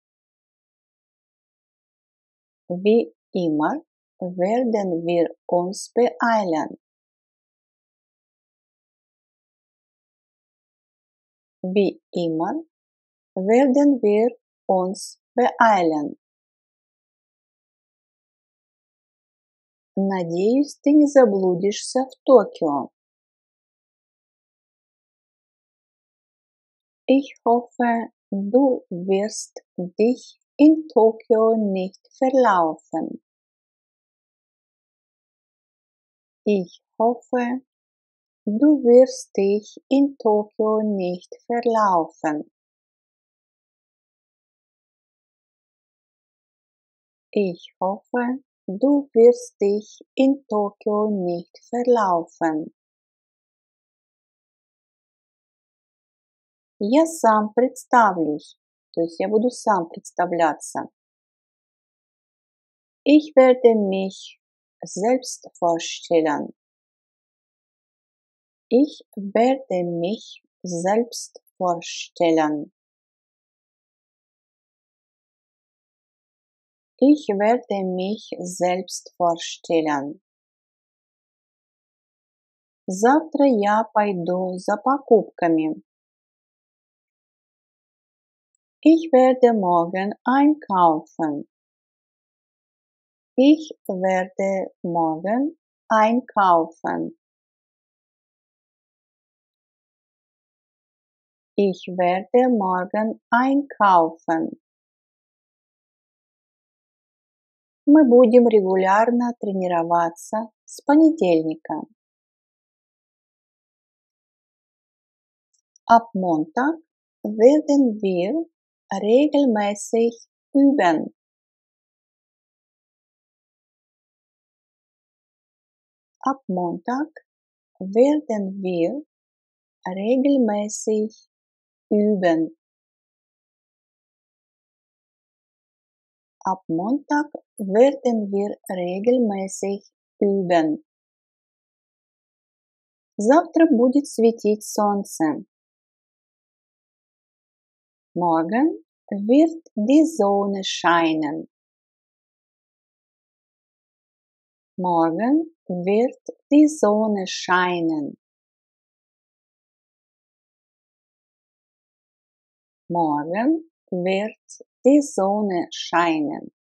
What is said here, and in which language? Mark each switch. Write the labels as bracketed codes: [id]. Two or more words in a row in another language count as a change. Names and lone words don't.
[de] Wie immer werden wir uns beeilen. Wie immer werden wir uns beeilen. [ru] Надеюсь, ты не заблудишься в Токио. [de] Ich hoffe, du wirst dich in Tokio nicht verlaufen. Ich hoffe, du wirst dich in Tokio nicht verlaufen. Ich hoffe, du wirst dich in Tokio nicht verlaufen. [ru] Я сам представлюсь, то есть я буду сам представляться. [de] Ich werde mich selbst vorstellen. Ich werde mich selbst vorstellen. Ich werde mich selbst vorstellen. [ru] Завтра я пойду за покупками. [de] Ich werde morgen einkaufen. Ich werde morgen einkaufen. Ich werde morgen einkaufen. [ru] Мы будем регулярно тренироваться с понедельника. [de] Ab Montag werden wir regelmäßig üben. Ab Montag werden wir regelmäßig üben. Ab Montag werden wir regelmäßig üben. [ru] Завтра будет светить солнце. [de] Morgen wird die Sonne scheinen. Morgen wird die Sonne scheinen. Morgen wird die Sonne scheinen.